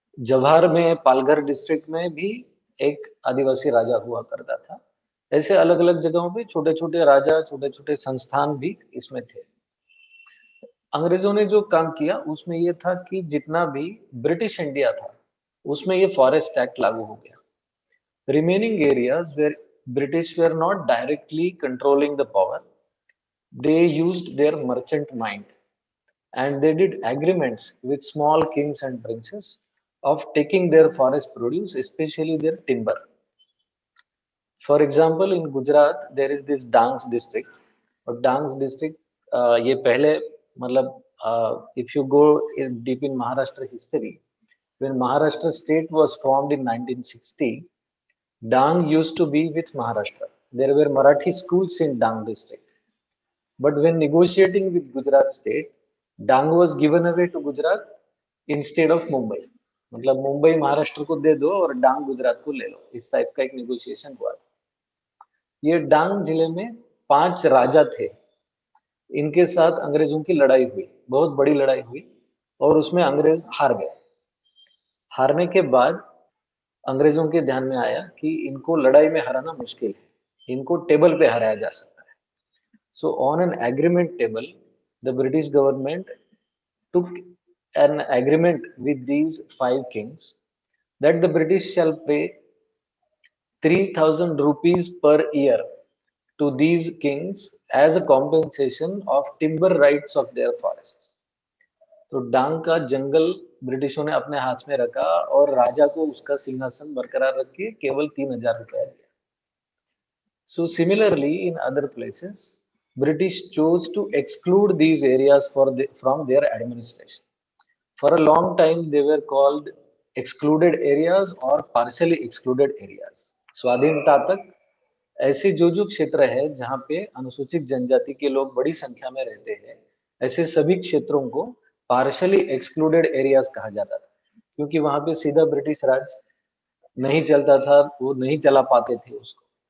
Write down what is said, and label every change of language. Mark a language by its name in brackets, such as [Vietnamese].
[Hindi] जवाहर में पालघर डिस्ट्रिक्ट में भी एक आदिवासी राजा हुआ करता था। ऐसे अलग अलग जगहों पे छोटे छोटे राजा, छोटे छोटे संस्थान भी इसमें थे। अंग्रेजों ने जो काम किया उसमें ये था कि जितना भी ब्रिटिश इंडिया था उसमें ये फॉरेस्ट एक्ट लागू हो गया। [English] Remaining areas where British were not directly controlling the power, they used their merchant mind and they did agreements with small kings and princes of taking their forest produce, especially their timber. For example, in Gujarat, there is this Dangs district. और Dangs district [Hindi] ये पहले मतलब [English] if you go deep in Maharashtra history, when Maharashtra state was formed in 1960, Dang used to be with Maharashtra. There were Marathi schools in Dang district. But when negotiating with Gujarat state, Dang was given away to Gujarat instead of Mumbai. [Hindi] मतलब मुंबई महाराष्ट्र को दे दो और डांग गुजरात को ले लो, इस type का एक negotiation हुआ। ये डांग जिले में 5 राजा थे, इनके साथ अंग्रेजों की लड़ाई हुई, बहुत बड़ी लड़ाई हुई और उसमें अंग्रेज हार गए। हारने के बाद अंग्रेजों के ध्यान में आया कि इनको लड़ाई में हराना मुश्किल है, इनको टेबल पे हराया जा सकता है। [English] So on an agreement table, the British government took an agreement with these 5 kings that the British shall pay 3,000 rupees per year to these kings as a compensation of timber rights of their forests. [Hindi] तो डांग का जंगल ब्रिटिशों ने अपने हाथ में रखा और राजा को उसका सिंहासन बरकरार रख के केवल 3,000 रुपए दिए. [English] So similarly, in other places, British chose to exclude these areas from their administration. For a long time, they were called excluded areas or partially excluded areas. [Hindi] स्वाधीनता तक ऐसे जो क्षेत्र है जहाँ पे अनुसूचित जनजाति के लोग बड़ी संख्या में रहते हैं, ऐसे सभी क्षेत्रों को पार्शली एक्सक्लूडेड एरियाज कहा जाता था, क्योंकि वहां पे सीधा ब्रिटिश राज नहीं चलता था, वो नहीं चला पाते थे उसको.